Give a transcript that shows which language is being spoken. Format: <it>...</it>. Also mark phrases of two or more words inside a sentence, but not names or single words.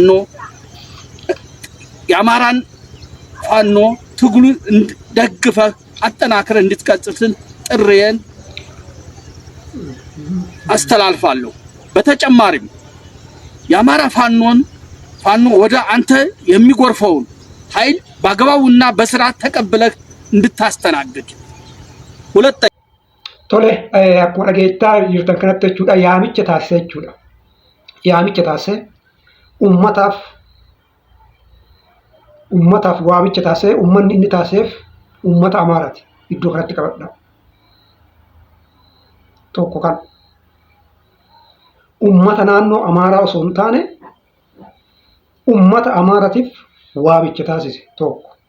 <am>ፋኖ ትግሉን ደግፈህ አጠናክረህ እንድትቀጥል ጥሪዬን አስተላልፋለሁ። በተጨማሪም የአማራ ፋኖ ወደ አንተ የሚጎርፈውን ኃይል በአግባቡና በስርዓት ተቀብለህ እንድታስተናግድ። ሁለተኛ</am> <om>ቶሌ akkuma dhageettaa jirtan kanatti jechuudha yaamicha taasise jechuudha. Yaamicha taasise ummataaf waamicha taasise ummanni inni taasiseef ummata Amaaraati iddoo kanatti qabadha. Tokko kan ummata naannoo Amaaraa osoo hin taane ummata Amaaratiif waamicha taasise tokko.</om>